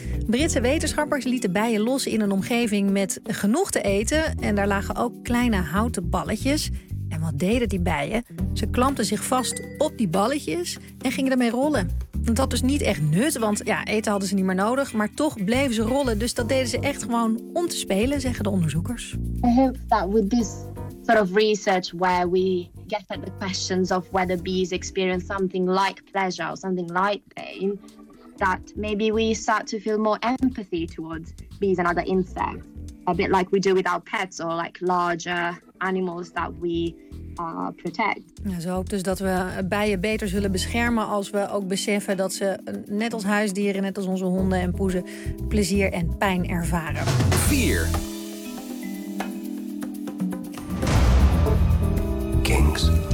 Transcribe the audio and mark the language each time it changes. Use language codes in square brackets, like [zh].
[nl] Britse wetenschappers lieten bijen los in een omgeving met genoeg te eten. En daar lagen ook kleine houten balletjes. En wat deden die bijen? Ze klampten zich vast op die balletjes en gingen ermee rollen. Dat had dus niet echt nut, want ja, eten hadden ze niet meer nodig. Maar toch bleven ze rollen, dus dat deden ze echt gewoon om te spelen, zeggen de onderzoekers. [en] I hope that with this sort of research where we get at the questions of whether bees experience something like pleasure or something like pain, that maybe we start to feel more empathy towards bees and other insects. A bit like we do with our pets or like larger animals that we protect. [nl] Ja, ze hoopt dus dat we bijen beter zullen beschermen als we ook beseffen dat ze net als huisdieren, net als onze honden en poezen, plezier en pijn ervaren. 4. Kings.